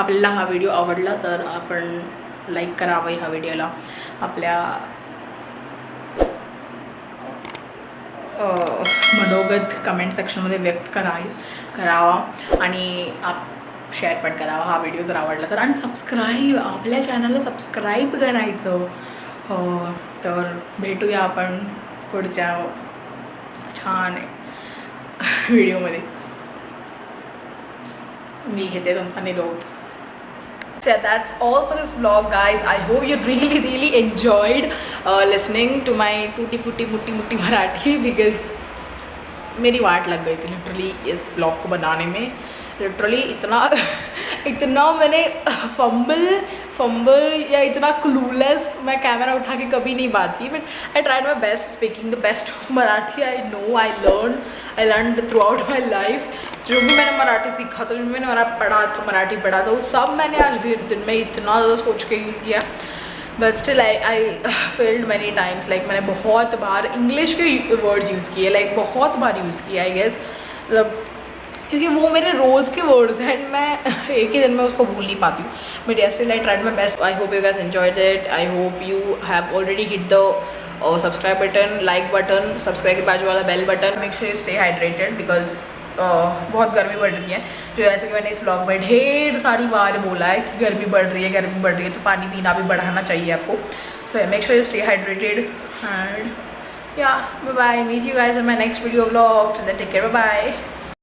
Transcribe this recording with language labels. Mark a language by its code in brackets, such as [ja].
[mr] आपल्याला हा व्हिडिओ आवडला तर आपण लाईक करावं ह्या व्हिडिओला, आपल्या मनोगत कमेंट सेक्शनमध्ये व्यक्त करावा आणि शेअर पण करावा हा व्हिडिओ जर आवडला तर. आणि आपल्या चॅनलला सबस्क्राईब करायचं. तर भेटूया आपण पुढच्या छान व्हिडिओमध्ये. मी घेते तुमचा निरोप. [en] So that's all for this vlog, guys. I hope you really enjoyed listening to my tutti frutti mutti Marathi, because [hi] मेरी वाट लग गई थी लिटरली इस ब्लॉग को बनाने में. लिटरली इतना मैंने फंबल या इतना क्लूलेस मैं कैमरा उठा के कभी नहीं बात की. [en] But I tried my best speaking the best of Marathi. I know I learn throughout my life. [hi] जो भी मैंने मराठी सीखा था, जो भी मैंने मराठी पढ़ा था, वो सब मैंने आज दिन में इतना ज़्यादा सोच के यूज़ किया. [en] But still I failed many times. [hi] Like मैंने बहुत बार इंग्लिश के वर्ड्स यूज़ किए, लाइक बहुत बार यूज़ किया आई गेस, मतलब क्योंकि वो मेरे रोज़ के वर्ड्स हैं एंड मैं एक ही दिन में उसको भूल नहीं पाती हूँ. [en] But yes still I tried my best. I hope you guys enjoyed it. I hope you have already hit the subscribe button, like button, subscribe के बाजू वाला bell button. Make sure you stay hydrated, because [hi] बहुत गर्मी बढ़ रही है. जो जैसे कि मैंने इस ब्लॉग में ढेर सारी बार बोला है कि गर्मी बढ़ रही है, तो पानी पीना भी बढ़ाना चाहिए आपको. [en] So make sure you stay hydrated and yeah, bye bye. Meet you guys in my next video vlog. So then take care. Bye bye.